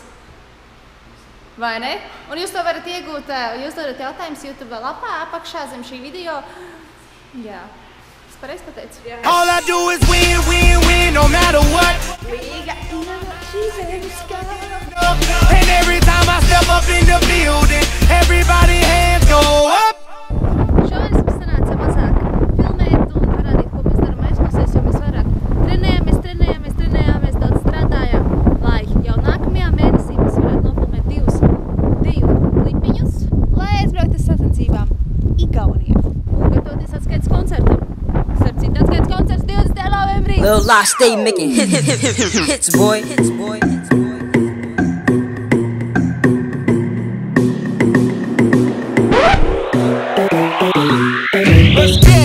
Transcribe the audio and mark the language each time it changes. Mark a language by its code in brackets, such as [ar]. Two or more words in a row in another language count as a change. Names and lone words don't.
[lv] Vai ne? Un jūs to varat iegūt, jūs dodat jautājumus YouTube lapā apakšā zem šī video. Jā. Es pareizi pateicu? Jā. [en] All I do is win, win, win, no matter what. And every time I step up in the building, everybody hands go up. [lv] Šoreiz mums sanāca mazāk filmēt un parādīt, ko mēs daram aizklausēs, jo mēs vairāk trenējāmies, daudz strādājām, lai jau nākamajā mēnesī mēs varētu nofilmēt divu klipiņus, lai aizbrauktu sacensībām Igaunijā un gatavoties atskaites koncertam. Starp citu, atskaites koncerts 20. novembrī. [en] Lil Lash, stay making hits, boy. Let's go.